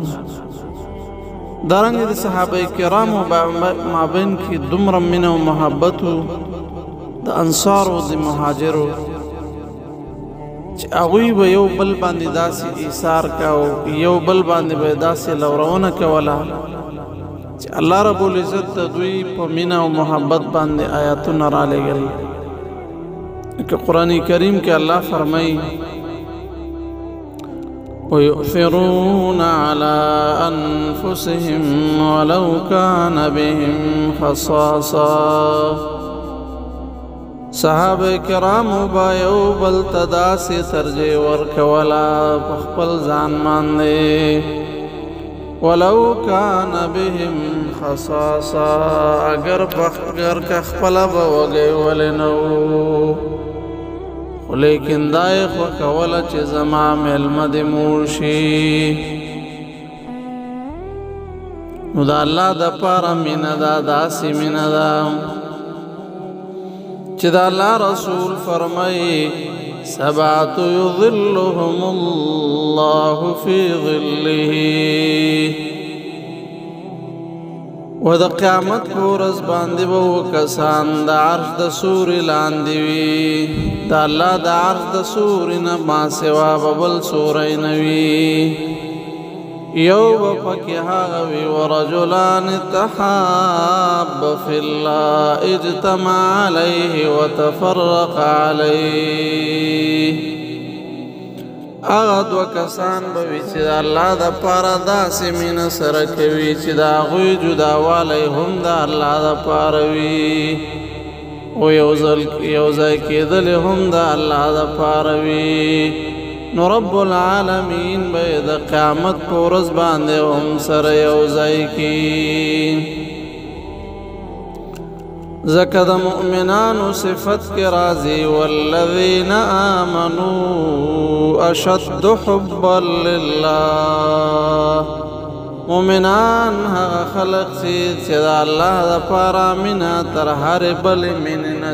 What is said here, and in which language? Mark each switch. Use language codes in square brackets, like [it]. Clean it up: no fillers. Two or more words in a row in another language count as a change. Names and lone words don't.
[ps] دارنګه د صحابه کرامو مابین کې دومره مینه او محبت د انصار او د مهاجرو چې هغوی به یو بل باندې داسې ایثار کاوه یو بل باندې به داسې لورونه کوله چې الله رب العزت د دوی په مینه او محبت باندې آیاتونه رالېږل. که قرآن کریم کې الله فرمایي [ar] ويؤثرون على أنفسهم ولو كان بهم خصاصة. [ps] صحابه کرامو با یو بل تداسی ترجیح ورکولا پخپل ځان باندې [ar] ولو کان بهم خصاصا [ps] اگر که خپله به وږی ولی نه و خو لیکن دا یې خوښوله چې زما میلمه دې موړ شي. نو د الله دپاره مینه ده داسې مینه ده چې د الله رسول فرمایي [ar] سبعة یظلهم الله فی ظله [ps] و د قیامت په ورځ باندې به کسان د عرش د سوري لاندې وي. د الله د عرش د سوري نه ما سوا به بل سوری نه وي. یو به پکې هغه وي [ar] ورجلان تحابا فی الله اجتمع علیه وتفرق علیه. [ps] هغه دوه کسان به وي چې د الله دپاره داسې مینه سره کوي چې د هغوی جداوالی هم د الله دپاره وي او یو ځای کېدلې هم د الله دپاره وي. نو رب العالمین به د قیامت په ورځ باندې هم سره یو ځای کی. ځکه د مؤمنانو صفت کې راځي [ar] والذین آمنوا اشد حبا لله. [ps] مؤمنان هغه خلق چې د الله دپاره مینه تر هرې بلې مینې نه